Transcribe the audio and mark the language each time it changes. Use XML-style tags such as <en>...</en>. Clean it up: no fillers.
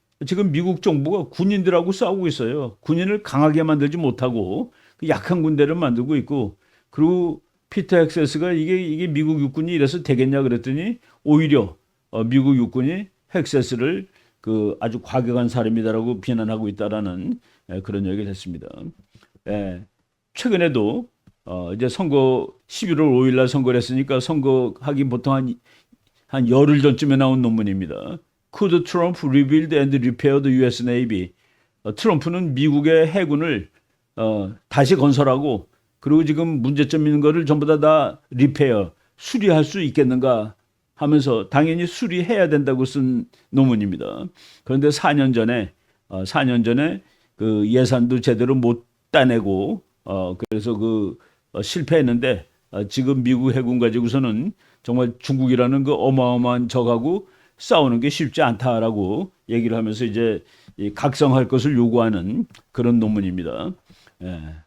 <ko>지금 미국 정부가 군인들하고 싸우고 있어요. 군인을 강하게 만들지 못하고 그 약한 군대를 만들고 있고, 그리고 피터 헥세스가 이게 미국 육군이 이래서 되겠냐 그랬더니 오히려 미국 육군이 헥세스를 그 아주 과격한 사람이다라고 비난하고 있다라는 그런 얘기를 했습니다. 예, 최근에도 이제 선거 11월 5일 날 선거를 했으니까 선거하기 보통 한 열흘 전쯤에 나온 논문입니다.</ko> <en>Could Trump rebuild and repair the U.S. Navy?</en> <ko>트럼프는 미국의 해군을 다시 건설하고, 그리고 지금 문제점 있는 거를 전부 다 리페어, 수리할 수 있겠는가 하면서 당연히 수리해야 된다고 쓴 논문입니다. 그런데 4년 전에 그 예산도 제대로 못 따내고 그래서 실패했는데, 지금 미국 해군 가지고서는 정말 중국이라는 그 어마어마한 적하고 싸우는 게 쉽지 않다라고 얘기를 하면서 이제 각성할 것을 요구하는 그런 논문입니다. 예.</ko>